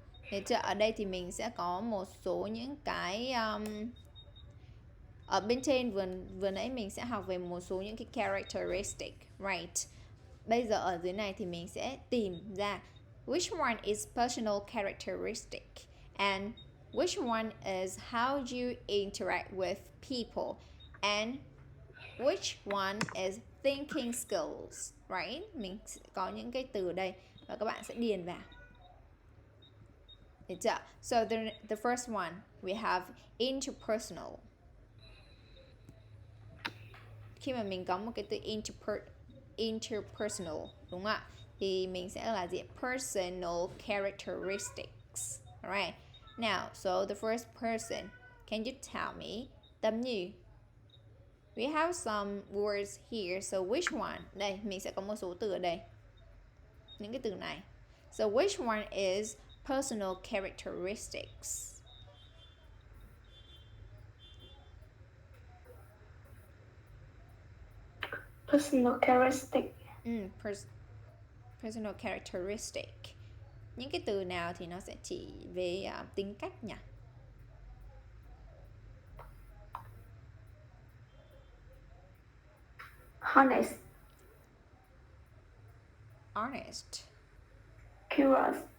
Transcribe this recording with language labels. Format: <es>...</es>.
<vi>Thì ở đây thì mình sẽ có một số những cái ở bên trên vừa nãy mình sẽ học về một số những cái characteristic, right? Bây giờ ở dưới này thì mình sẽ tìm ra</vi> <en>which one is personal characteristic and which one is how you interact with people and which one is thinking skills, right?</en> <vi>Mình sẽ có những cái từ ở đây và các bạn sẽ điền vào. Được chưa?</vi> <en>So the first one, we have interpersonal.</en> <vi>Khi mà mình có một cái từ interpersonal, đúng không ạ? Thì mình sẽ là gì?</vi> <en>Personal characteristics. Alright. Now, so the first person, can you tell me? Tâm như. We have some words here. So which one?</en> <vi>Đây, mình sẽ có một số từ ở đây. Những cái từ này.</vi> <en>So which one is personal characteristics? Personal characteristic. Personal characteristic.</en> <vi>Những cái từ nào thì nó sẽ chỉ về tính cách nhỉ?</vi> <en>Honest. Curious.</en>